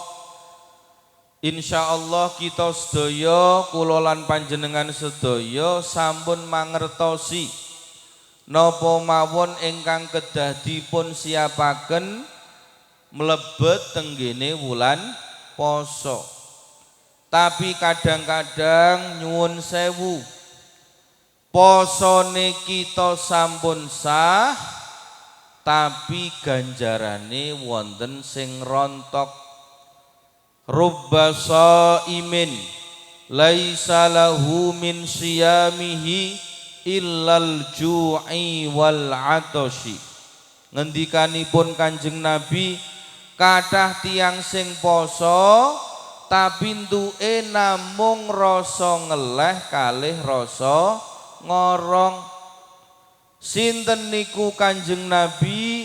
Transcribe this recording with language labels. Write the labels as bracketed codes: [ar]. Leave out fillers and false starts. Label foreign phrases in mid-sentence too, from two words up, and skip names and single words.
[jv] Insyaallah kita sedaya kula lan panjenengan sedaya sampun mangertosi napa mawon ingkang kedah dipun siapaken mlebet tenggene wulan poso. Tapi kadang-kadang nyuwun sewu, posone kita sampun sah tapi ganjarane wonten sing rontok. [ar] Rubba shaimin laisa lahu min siyamihi illal ju'i wal atashi. [jv] Ngendikanipun Kanjeng Nabi, kathah tiyang sing poso tapi entuke namung rasa ngeleh kalih rasa ngorong. Sinten niku Kanjeng Nabi?